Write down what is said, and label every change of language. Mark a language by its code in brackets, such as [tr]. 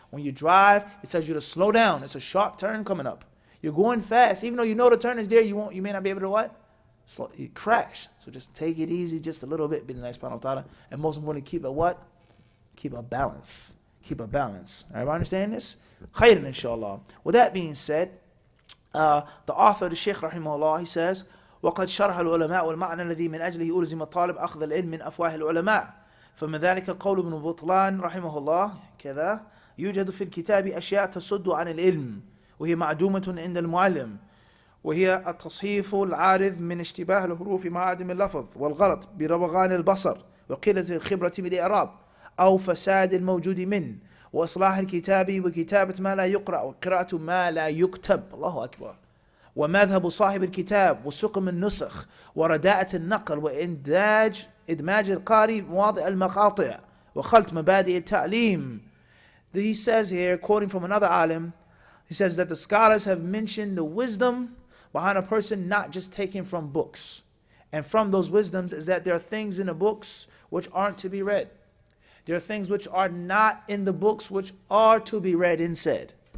[en] When you drive, it tells you to slow down. It's a sharp turn coming up. You're going fast. Even though you know the turn is there, you may not be able to what? You crash. So just take it easy just a little bit, Bidin Itali, and most importantly, keep a what? Keep a balance. Keep a balance. Everybody understand this? [ar] Khairan, inshallah. [en] With that being said, the author, the Sheikh, rahimahullah, he says, [ar] وقد شرح العلماء والمعنى الذي من أجله ألزم الطالب أخذ العلم من أفواه العلماء فمن ذلك قول ابن بطلان رحمه الله كذا يوجد في الكتاب أشياء تصد عن العلم وهي معدومة عند المعلم وهي التصحيف العارض من اشتباه الحروف مع عدم اللفظ والغلط بروغان البصر وقلة الخبرة بالإعراب أو فساد الموجود منه وإصلاح الكتاب وكتابة ما لا يقرأ وقراءة ما لا يكتب الله أكبر ومذهب صاحب الكتاب وسقم النسخ ورداءة النقل إدماج القارئ مواضع المقاطع وخلط مبادئ التعليم. [en] He says here, quoting from another alim, he says that the scholars have mentioned the wisdom behind a person not just taking from books. And from those wisdoms is that there are things in the books which aren't to be read. There are things which are not in the books which are to be read and said.